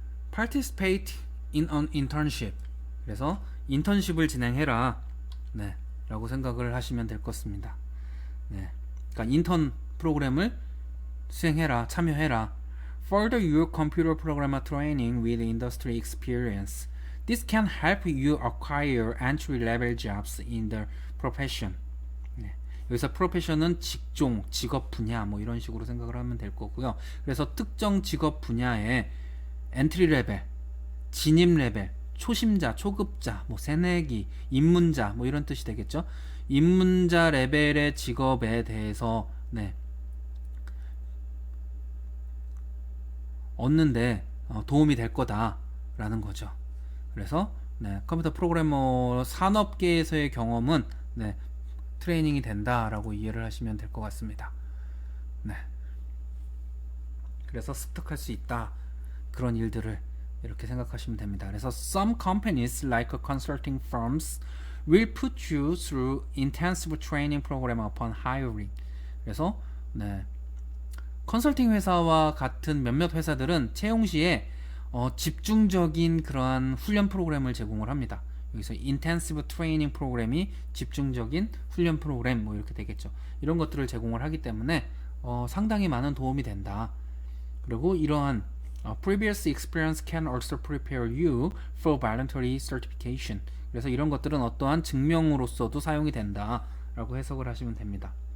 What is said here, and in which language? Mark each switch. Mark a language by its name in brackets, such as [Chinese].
[English] participate in an internship. [Korean] 그래서 인턴십을 진행해라. 네. 라고 생각을 하시면 될 것 같습니다. 네. 그러니까 인턴 프로그램을 수행해라, 참여해라. [English] Further your computer programmer training with industry experience. This can help you acquire entry-level jobs in the profession. [Korean] 네. 여기서 프로페션은 직종, 직업 분야 뭐 이런 식으로 생각을 하면 될 거고요. 그래서 특정 직업 분야에 엔트리 레벨, 진입 레벨, 초심자, 초급자, 뭐 새내기, 입문자 뭐 이런 뜻이 되겠죠. 입문자 레벨의 직업에 대해서 네. 얻는데 도움이 될 거다라는 거죠. 그래서 네, 컴퓨터 프로그래머 산업계에서의 경험은 네, 트레이닝이 된다라고 이해를 하시면 될 것 같습니다. 네. 그래서 습득할 수 있다. 그런 일들을 이렇게 생각하시면 됩니다. 그래서 [English] some companies like consulting firms will put you through intensive training program upon hiring. [Korean] 그래서 네. 컨설팅 회사와 같은 몇몇 회사들은 채용 시에 집중적인 그러한 훈련 프로그램을 제공을 합니다. 여기서 [English] intensive training [Korean] 프로그램이 집중적인 훈련 프로그램 뭐 이렇게 되겠죠. 이런 것들을 제공을 하기 때문에 상당히 많은 도움이 된다. 그리고 이러한 [English] previous experience can also prepare you for voluntary certification. [Korean] 그래서 이런 것들은 어떠한 증명으로서도 사용이 된다라고 해석을 하시면 됩니다.